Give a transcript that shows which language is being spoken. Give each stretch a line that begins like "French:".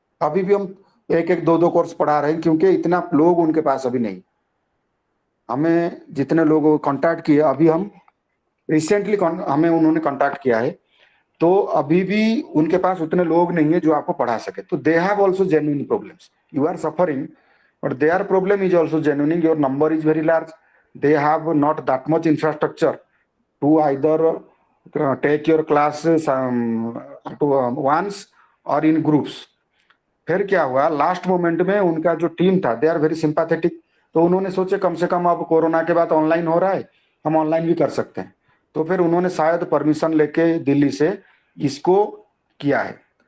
Hindi: अभी भी हम 1-1 2-2 कोर्स पढ़ा रहे हैं, क्योंकि इतना लोग उनके पास अभी नहीं। हमें जितने लोग कांटेक्ट किए, अभी हम रिसेंटली हमें उन्होंने कांटेक्ट किया है, तो अभी भी उनके पास उतने लोग नहीं है जो आपको पढ़ा सके।
English: तो they have also genuine problems, you are suffering, but their problem is also genuine. Your number is very large, they have not that much infrastructure to either take your classes to once or in groups।
Hindi: फिर क्या हुआ, last moment में उनका जो team था,
English: they are very sympathetic,
Hindi: तो उन्होंने सोचे कम से कम अब कोरोना के बाद ऑनलाइन हो रहा है, हम ऑनलाइन भी कर सकते हैं। तो फिर उन्होंने शायद परमिशन लेके दिल्ली से इसको किया है।